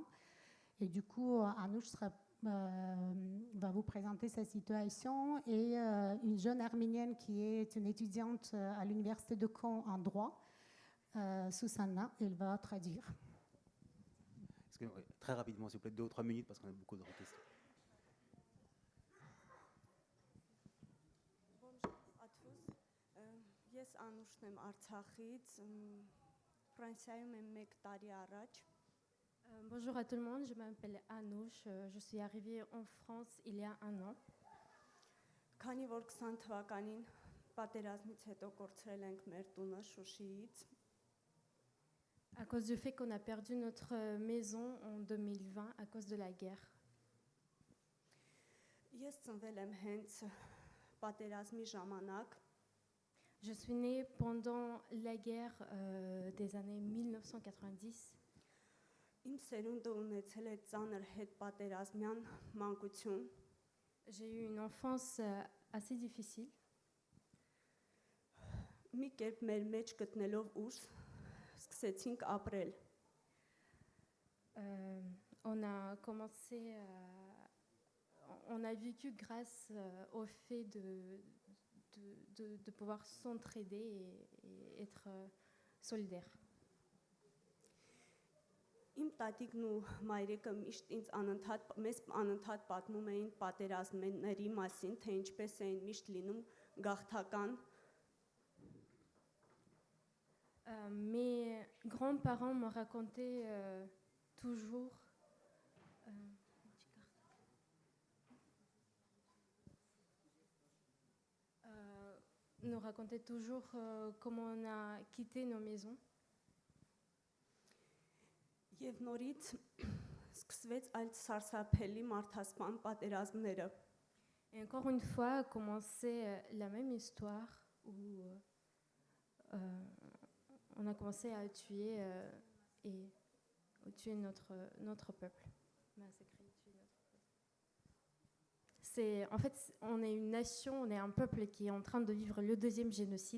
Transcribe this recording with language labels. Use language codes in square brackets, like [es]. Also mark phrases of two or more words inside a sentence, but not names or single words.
[fr] Et du coup, Anouch va vous présenter sa situation. Et une jeune arménienne qui est une étudiante à l'université de Caen en droit, Susanna, elle va traduire. Très rapidement, s'il vous plaît, 2 ou 3 minutes, parce qu'on a beaucoup de questions. [hy] Ես Անուշն եմ Արցախից, Ֆրանսիայում եմ 1 տարի առաջ։ [fr] Bonjour à tout le monde, je m'appelle Anouche, je suis arrivée en France il y a 1 an. [hy] Քանի որ 20 թվականին պատերազմից հետո կորցրել ենք մեր տունը Շուշիից, [fr] À cause du fait qu'on a perdu notre maison en 2020 à cause de la guerre. [hy] ես ծնվել եմ հենց պատերազմի ժամանակ։ [fr] Je suis née pendant la guerre des années 1990. [hy] Իմ սերունդը ունեցել է ծանր հետպատերազմյան մանկություն։ [fr] J'ai eu une enfance assez difficile. [hy] Մի կերպ մեր մեջ գտնելով ուժ, սկսեցինք ապրել։ [fr] On a vécu grâce au fait de pouvoir s'entraider et être solidaire. [hy] Իմ տատիկն ու մայրիկը միշտ մեզ անընդհատ պատմում էին պատերազմների մասին, թե ինչպես էին միշտ լինում գաղթական։ [fr] Mes grands-parents me racontaient toujours comment on a quitté nos maisons. [hy] Եվ նորից սկսվեց այլ սարսափելի մարդասպան պատերազմները։ [fr] Et encore une fois a commencé la même histoire où on a commencé à tuer notre peuple. En fait, on est une nation, on est un peuple qui est en train de vivre le 2e génocide.